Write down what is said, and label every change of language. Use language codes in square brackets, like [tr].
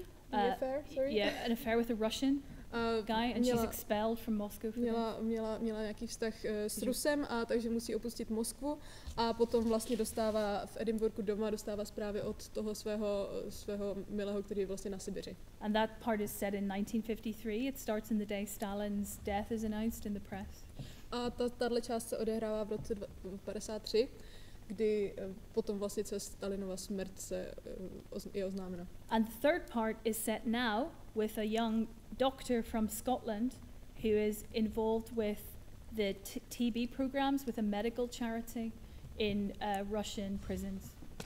[en] an affair with a Russian guy, and she's expelled from Moscow. [cs] Měla nějaký vztah s Rusem, a takže musí opustit Moskvu a potom vlastně dostává v Edinburghu doma zprávy od toho svého milého, který je vlastně na Sibiři. [en] And that part is set in 1953. It starts in the day Stalin's death is announced in the press. [cs] A tato část se odehrává v roce 1953, kdy potom vlastně Stalinova smrt je oznámena. [en] And the third part is set now with a young doctor from Scotland who is involved with the TB programs with a medical charity in Russian prisons.